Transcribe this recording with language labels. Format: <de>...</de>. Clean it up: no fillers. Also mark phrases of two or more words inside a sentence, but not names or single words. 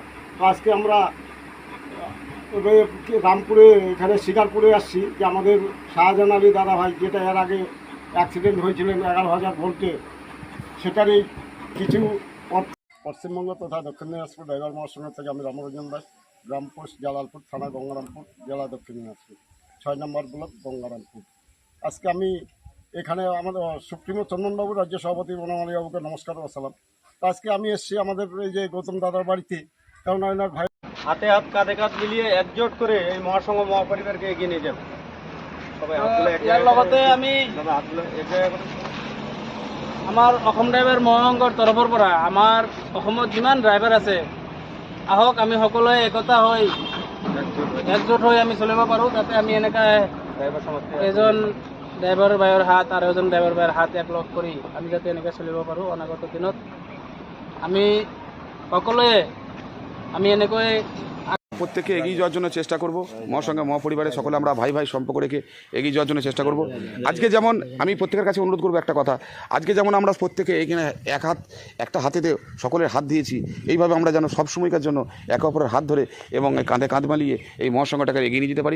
<bn>তো আজকে আমরা রামপুরে, এখানে শিকারপুরে আসছি, যে আমাদের শাহজাহান আলী দাদা ভাই, যেটা এর আগে অ্যাক্সিডেন্ট হয়েছিলেন 11,000 ভোল্টে, সেটারই কিছু পশ্চিমবঙ্গ তথা দক্ষিণ দিনাজপুর ড্রাইভার মহাসংঘ থেকে আমি রামরঞ্জন দাস, গ্রাম পোস্ট জালালপুর, থানা গঙ্গারামপুর, জেলা দক্ষিণ দিনাজপুর, 6 নম্বর ব্লক গঙ্গারামপুর। আজকে আমি এখানে আমাদের সুপ্রিমো চন্দনবাবু, রাজ্য সভাপতি বনমালীবাবুকে নমস্কার ও সালাম। তো আজকে আমি এসেছি আমাদের এই যে গৌতম দাদার বাড়িতে, কারণ ওনার ভাই হাতে হাত কাঁধে কাঁধ মিলিয়ে একজোট করে এই মহাসংঘ মহাপরিবারকে এগিয়ে নিয়ে যাবে। সবাই</bn> <as>ইয়াৰ লগতে আমি আমাৰ অসম ড্ৰাইভাৰ মহাসংঘৰ তৰফৰ পৰা আমাৰ অসমত যিমান ড্ৰাইভাৰ আছে, আহক আমি সকলোৱে একতা হৈ একজোট হৈ আমি চলিব পাৰোঁ। তাতে আমি এনেকৈ এজন ড্ৰাইভাৰ ভাইৰ হাত আৰু এজন ড্ৰাইভাৰ ভাইৰ হাত একলগ কৰি আমি যাতে এনেকৈ চলিব পাৰোঁ। অনাগত দিনত আমি সকলোৱে আমি এনেকৈ</as> <bn>প্রত্যেকে এগিয়ে যাওয়ার জন্য চেষ্টা করব। মহাসংঘ মহাপরিবারের সকলে আমরা ভাই ভাই সম্পর্ক রেখে এগিয়ে যাওয়ার জন্য চেষ্টা করব। আজকে যেমন আমি প্রত্যেকের কাছে অনুরোধ করবো একটা কথা, আজকে যেমন আমরা প্রত্যেকে এখানে একটা হাতেতে সকলের হাত দিয়েছি, এইভাবে আমরা যেন সবসময়কার জন্য একে অপরের হাত ধরে এবং কাঁধে কাঁধ মিলিয়ে এই মহাসংঘটাকে এগিয়ে নিয়ে যেতে পারি।</bn>